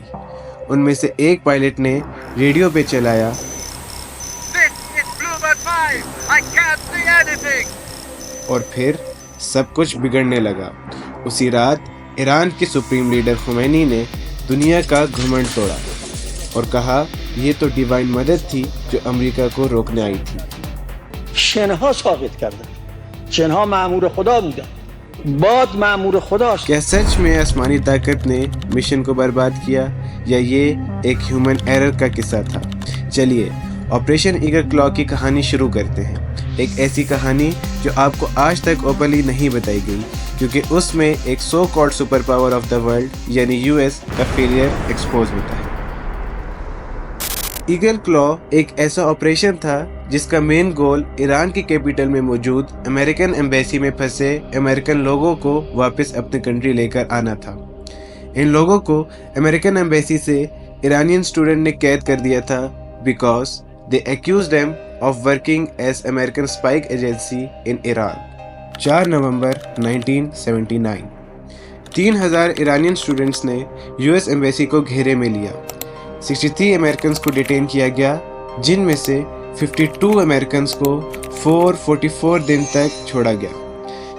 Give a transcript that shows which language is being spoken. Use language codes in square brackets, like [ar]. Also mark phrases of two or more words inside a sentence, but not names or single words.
[hi] उनमें से एक पायलट ने रेडियो पे चलाया, और फिर सब कुछ बिगड़ने लगा। उसी रात ईरान के [en] supreme leader [hi] खुमैनी ने दुनिया का घमंड तोड़ा और कहा ये तो डिवाइन मदद थी जो अमेरिका को रोकने आई थी। [fa] شنها ثابت کردن شنها مأمور خدا بودن باد مأمور خداست. [hi] क्या सच में आसमानी ताकत ने मिशन को बर्बाद किया या ये एक [en] human error [hi] का किस्सा था? चलिए ऑपरेशन ईगल क्लॉ की कहानी शुरू करते हैं। एक ऐसी कहानी जो आपको आज तक ओपनली नहीं बताई गई क्योंकि उसमें एक [en] so called super power of the world [hi] यानी यूएस का [en] failure expose [hi] होता है। ईगल क्लॉ एक ऐसा ऑपरेशन था जिसका [en] main goal [hi] ईरान की कैपिटल में मौजूद [en] American embassy [hi] में फंसे अमेरिकन लोगों को वापस अपनी कंट्री लेकर आना था। इन लोगों को [en] American embassy से Iranian student [hi] ने कैद कर दिया था [en] because they accused them of working as American spy agency in Iran। [hi] 4 नवंबर 1979 3,000 [en] Iranian students [hi] ने [en] US embassy [hi] को घेरे में लिया। 63 अमेरिकन को डिटेन किया गया, जिनमें से 52 अमेरिकन को 444 दिन तक छोड़ा गया।